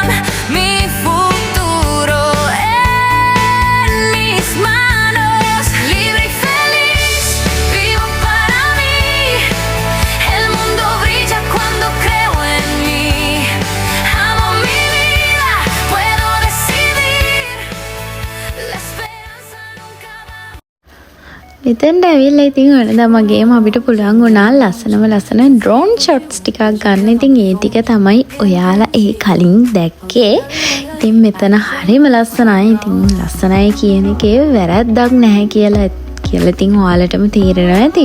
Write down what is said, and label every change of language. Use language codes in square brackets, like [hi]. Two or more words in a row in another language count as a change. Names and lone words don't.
[es] Mi futuro en mis manos. Libre y feliz, vivo para mí. El mundo brilla cuando creo en mí. Amo mi vida, puedo decidir. La esperanza nunca va. [si] මෙතෙන්ට ඇවිල්ලා ඉතින් වෙනදා මගේම අපිට පුළුවන් වුණා ලස්සන [en] drone shots [si] ටිකක් ගන්න. ඉතින් ඒ ටික තමයි ඔයාලා ඒ කලින් දැක්කේ. ඉතින් මෙතන හරිම ලස්සනයි. ඉතින් ලස්සනයි කියන එකේ වැරද්දක් නැහැ කියලා ඉතින් ඔයාලටම තේරෙනවා ඇති.